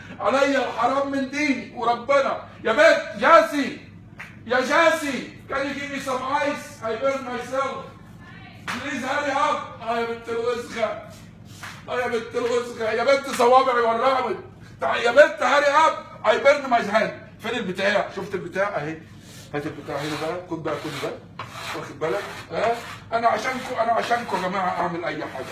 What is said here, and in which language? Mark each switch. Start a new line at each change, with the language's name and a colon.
Arabic: عليا الحرام من ديني وربنا. يا بنت جاسي، يا جاسي
English: can you give me some ice I burn myself please hurry up.
Arabic: يا بنت الوسخه، يا بنت الوسخه، يا بنت صوابعي ورمت. يا بنت
English: Hurry up I burn my hand.
Arabic: فين البتاع؟ شفت البتاع اهي. هات البتاع هنا بقى، خد بقى كل ده، واخد بالك؟ ها انا عشانكم يا جماعه اعمل اي حاجه.